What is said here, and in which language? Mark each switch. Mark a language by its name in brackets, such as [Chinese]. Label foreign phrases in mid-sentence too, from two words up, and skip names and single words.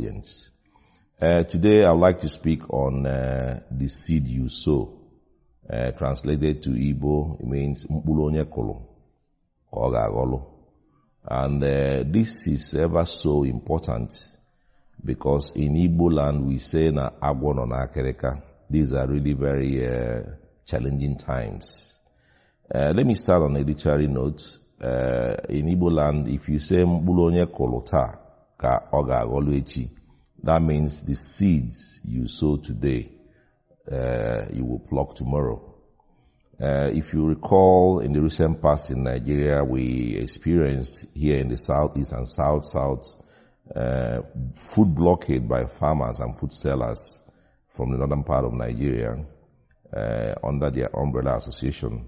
[English] audience. Today I'd like to speak on the seed you sow. Translated to Igbo, it means [Igbo] mkpụrụ onye kụrụ ka ọ ga-aghọrọ. [English] And this is ever so important because in Igbo land we say [Igbo] na agwọ nọ n'akịrịka. [English] These are really very challenging times. Let me start on a literary note. In Igbo land, if you say [Igbo] mkpụrụ onye kụrụ taa ka ọ ga-aghọrọ echi, [English] that means the seeds you sow today, you will pluck tomorrow. If you recall, in the recent past in Nigeria, we experienced here in the southeast and south, food blockade by farmers and food sellers from the northern part of Nigeria under their umbrella association.